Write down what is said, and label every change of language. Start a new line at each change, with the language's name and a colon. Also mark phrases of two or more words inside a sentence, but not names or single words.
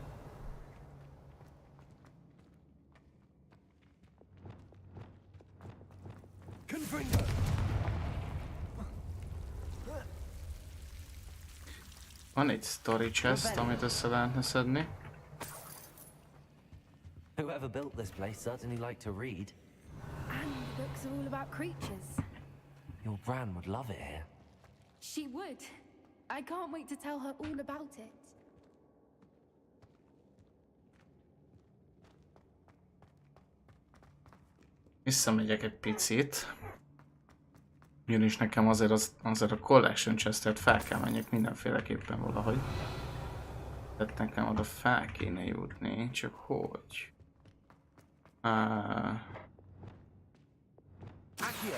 Hungarian: Confringo! Van egy
English: story chest,
Hungarian: amit össze lehetne szedni.
English: Whoever built this place certainly liked to read. And the books are all about creatures. Your Bran would love it here. She would. I can't wait to tell her all about it.
Hungarian: Visszamegyek egy picit. Ugyanis nekem azért a
English: collection chestet
Hungarian: fel kell menjek mindenféleképpen valahogy. Tehát nekem oda fel kéne jutni, csak hogy? Accio!